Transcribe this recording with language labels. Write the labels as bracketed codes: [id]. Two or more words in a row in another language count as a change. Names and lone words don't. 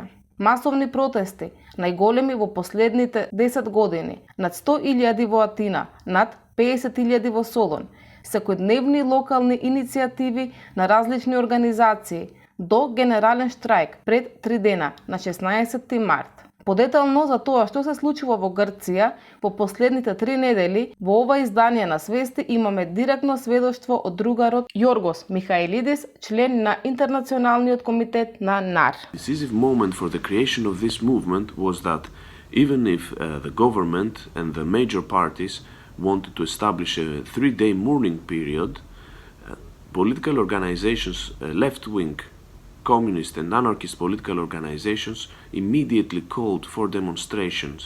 [mk] Масовни протести, најголеми во последните 10 години, над 100.000 во Атина, над 50.000 во Солун, секојдневни локални иницијативи на различни организации, до генерален штрајк пред 3 дена на 16 март. Подетално за тоа што се случува во Грција во последните 3 недели, во ова издание на Свести имаме директно сведоштво од другарот Јоргос Михаилидис, член на Интернационалниот комитет на НАР. [en] The decisive moment for the creation of this movement was that even if the government and the major parties wanted to establish a 3-day mourning period, political organizations, left-wing communist and anarchist political organizations immediately called for demonstrations.